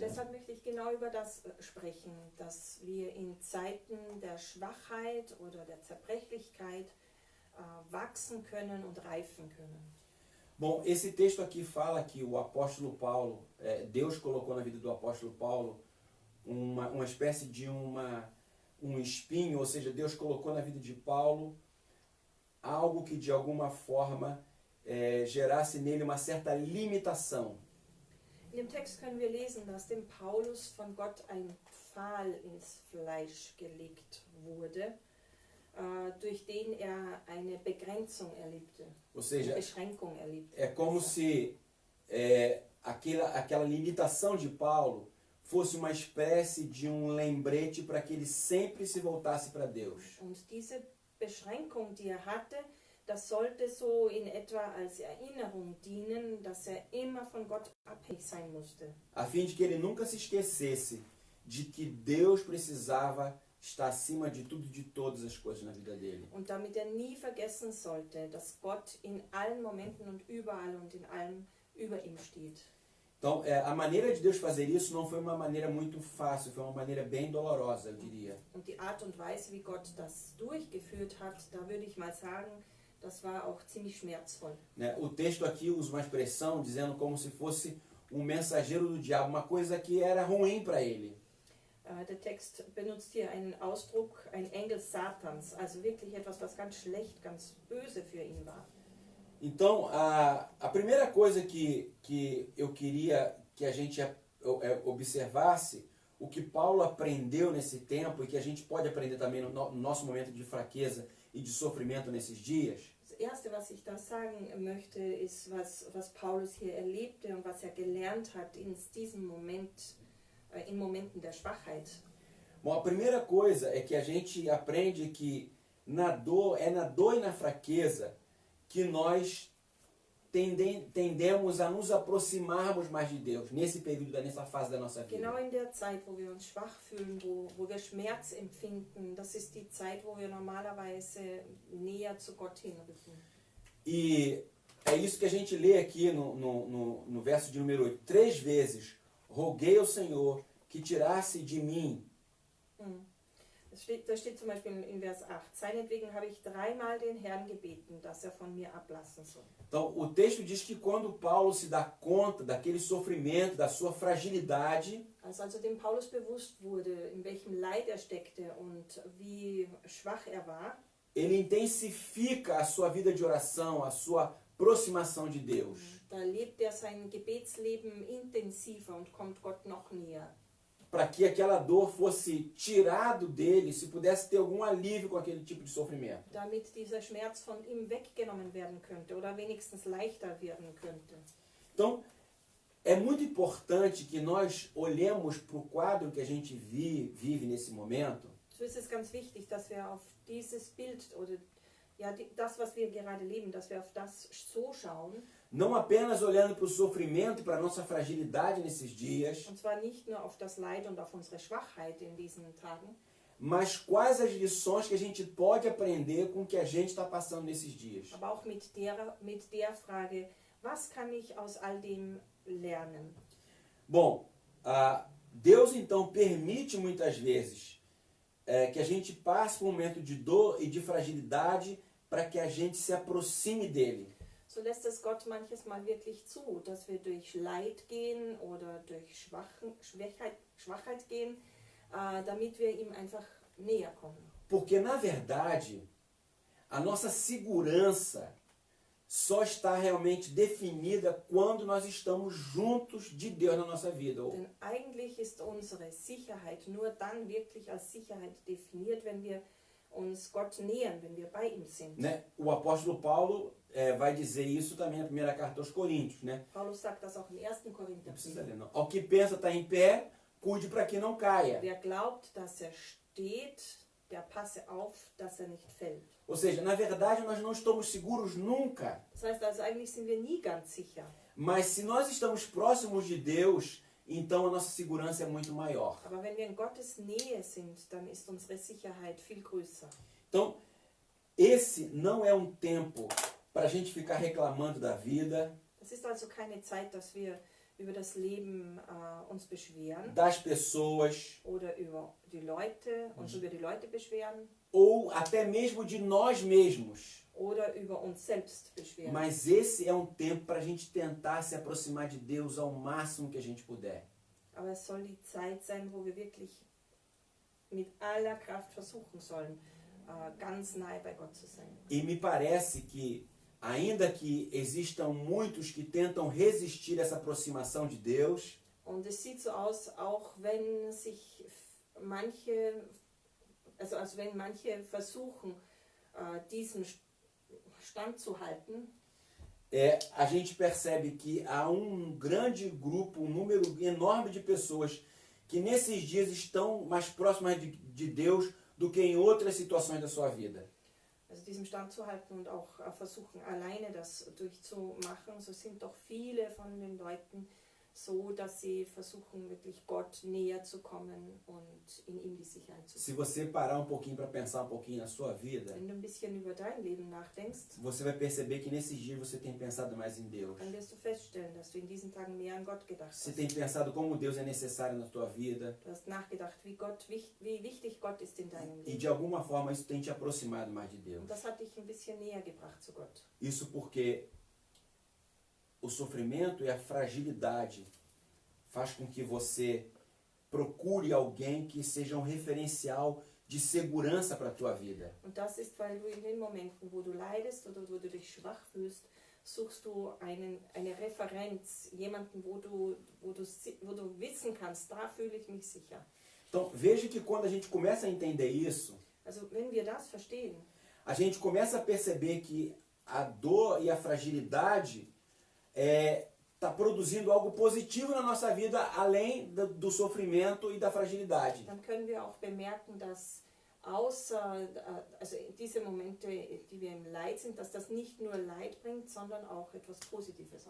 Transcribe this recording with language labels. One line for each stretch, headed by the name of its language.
German: Deshalb möchte ich genau über das sprechen, dass wir in Zeiten der Schwachheit oder der Zerbrechlichkeit wachsen können und reifen können.
Portuguese: Bom, esse texto aqui fala que o apóstolo Paulo, Deus colocou na vida do apóstolo Paulo uma espécie de um espinho, ou seja, Deus colocou na vida de Paulo algo que de alguma forma gerasse nele uma certa limitação.
German: In dem Text können wir lesen, dass dem Paulus von Gott ein Pfahl ins Fleisch gelegt wurde, durch den er eine Begrenzung erlebte,
Portuguese: Ou seja,
German: eine Beschränkung erlebte.
Portuguese: é como se aquela limitação de Paulo fosse uma espécie de um lembrete para que ele sempre se voltasse para Deus.
German: Und diese Beschränkung, die er hatte, das sollte so in etwa als Erinnerung dienen, dass er immer von Gott abhängig sein musste.
Portuguese: A fim de que ele nunca se esquecesse de que Deus precisava estar acima de tudo e de todas as coisas na vida dele.
German: Und damit er nie vergessen sollte, dass Gott in allen Momenten und überall und in allem über ihm steht.
Portuguese: Então, a maneira de Deus fazer isso não foi uma maneira muito fácil, foi uma maneira bem dolorosa, eu diria.
German: Und die Art und Weise, wie Gott das durchgeführt hat, da würde ich mal sagen, das war auch ziemlich schmerzvoll.
Portuguese: Né? O texto aqui usa uma expressão dizendo como se fosse um mensageiro do diabo, uma coisa que era ruim para ele.
German: Der Text benutzt hier einen Ausdruck, ein Engel Satans, also wirklich etwas, was ganz schlecht, ganz böse für ihn war.
Portuguese: Então, a primeira coisa que eu queria que a gente observasse, o que Paulo aprendeu nesse tempo e que a gente pode aprender também no nosso momento de fraqueza e de sofrimento nesses dias,
German: Das Erste, was ich da sagen möchte, ist, was Paulus hier erlebte und was er gelernt hat in diesem Moment, in Momenten der Schwachheit.
Portuguese: Bom, a primeira coisa é que a gente aprende que na dor e na fraqueza que nós tendemos a nos aproximarmos mais de Deus, nesse período, nessa fase da nossa vida.
German: Genau in der Zeit, wo wir uns schwach fühlen, wo wir Schmerz empfinden, das ist die Zeit, wo wir normalerweise näher zu Gott hinrücken.
Portuguese: E é isso que a gente lê aqui no verso de número 8. 3 vezes roguei ao Senhor que tirasse de mim.
German: Da steht zum Beispiel in Vers 8, seinetwegen habe ich 3-mal den Herrn gebeten, dass er von mir ablassen soll.
Portuguese: Então, o texto diz que quando Paulo se dá conta daquele sofrimento, da sua fragilidade,
German: Also dem Paulus bewusst wurde, in welchem Leid er steckte und wie schwach er war,
Portuguese: ele intensifica a sua vida de oração, a sua aproximação de Deus.
German: da lebt er sein Gebetsleben intensiver und kommt Gott noch näher.
Portuguese: Para que aquela dor fosse tirado dele, se pudesse ter algum alívio com aquele tipo de sofrimento.
German: Damit dieser Schmerz von ihm weggenommen werden könnte oder wenigstens leichter werden könnte.
Portuguese: Então, é muito importante que nós olhemos para o quadro que a gente vive nesse momento
German: So ist es ganz wichtig, dass wir auf dieses Bild oder ja, das, was wir gerade leben, dass wir auf das so schauen.
Portuguese: Não apenas olhando para o sofrimento e para a nossa fragilidade nesses dias,
German: Und zwar nicht nur auf das Leid und auf unsere Schwachheit in diesen Tagen,
Portuguese: mas quais as lições que a gente pode aprender com o que a gente está passando nesses dias.
German: aber auch mit der Frage, was kann ich aus all dem lernen?
Portuguese: Bom, Deus então permite muitas vezes que a gente passe por um momento de dor e de fragilidade para que a gente se aproxime dele.
German: So lässt es Gott manches Mal wirklich zu, dass wir durch Leid gehen oder durch Schwachheit gehen, damit wir ihm einfach näher kommen.
Portuguese: Porque, na verdade, a nossa segurança só está realmente definida quando nós estamos juntos de Deus na nossa vida.
German: Denn eigentlich ist unsere Sicherheit nur dann wirklich als Sicherheit definiert, wenn wir uns Gott nähern, wenn wir bei ihm sind.
Portuguese: Né? O apóstolo Paulo vai dizer isso também na primeira carta aos Coríntios. Né?
German: Paulus sagt das auch im 1.
Portuguese: Não
German: Korinther.
Portuguese: precisa ler, não. Ao que pensa estar em pé, cuide para que não caia.
German: Wer glaubt, dass er steht, der passe auf, dass er nicht fällt.
Portuguese: Ou seja, na verdade nós não estamos seguros nunca.
German: Das heißt also, eigentlich sind wir nie ganz sicher.
Portuguese: Mas se nós estamos próximos de Deus, então a nossa segurança é muito maior.
German: Aber wenn wir in Gottes Nähe sind, dann ist unsere Sicherheit viel größer.
Portuguese: Então, esse não é um tempo para a gente ficar reclamando da vida,
German: Es ist also keine Zeit, dass wir über das Leben uns beschweren
Portuguese: das pessoas
German: oder über die Leute, uns über die Leute beschweren
Portuguese: ou até mesmo de nós mesmos.
German: oder über uns selbst beschweren.
Portuguese: Mas esse é um tempo para a gente tentar se aproximar de Deus ao máximo que a gente puder.
German: Aber es soll die Zeit sein, wo wir wirklich mit aller Kraft versuchen sollen, ganz nahe bei Gott zu sein.
Portuguese: E me parece que, ainda que existam muitos que tentam resistir a essa aproximação de Deus,
German: Und es sieht so aus, auch wenn sich manche, also wenn manche versuchen, diesen Stand zu halten,
Portuguese: a gente percebe que há um grande grupo, um número enorme de pessoas que nesses dias estão mais próximas de Deus do que em outras situações da sua vida.
German: also diesem Stand zu halten und auch versuchen, alleine das durchzumachen, so sind doch viele von den Leuten so, dass sie versuchen, wirklich Gott näher zu kommen und in ihm die Sicherheit zu
Portuguese: Se
German: finden.
Portuguese: você parar um pouquinho para pensar um pouquinho na sua vida,
German: Wenn du ein bisschen über dein Leben nachdenkst,
Portuguese: você vai perceber que nesses dias você tem pensado mais em Deus.
German: dann wirst du feststellen, dass du in diesen Tagen mehr an Gott gedacht
Portuguese: Você
German: hast.
Portuguese: tem pensado como Deus é necessário na tua vida
German: Du hast nachgedacht, wie wichtig Gott ist in deinem
Portuguese: e
German: Leben.
Portuguese: de alguma forma isso tem te aproximado mais de Deus.
German: Und das hat dich ein bisschen näher gebracht zu Gott.
Portuguese: Isso porque o sofrimento e a fragilidade faz com que você procure alguém que seja um referencial de segurança para a tua vida.
German: Und das ist, weil du in den Momenten, wo du leidest oder wo du dich schwach fühlst, suchst du eine Referenz, jemanden, wo du wissen kannst, da fühle ich mich sicher.
Portuguese: Então veja que quando a gente começa a entender isso,
German: Also wenn wir das verstehen,
Portuguese: a gente começa a perceber que a dor e a fragilidade está produzindo algo positivo na nossa vida, além do sofrimento e da fragilidade.
German: dann können wir auch bemerken, dass außer also diese Momente, die wir im Leid sind, dass das nicht nur Leid bringt, sondern auch etwas Positives.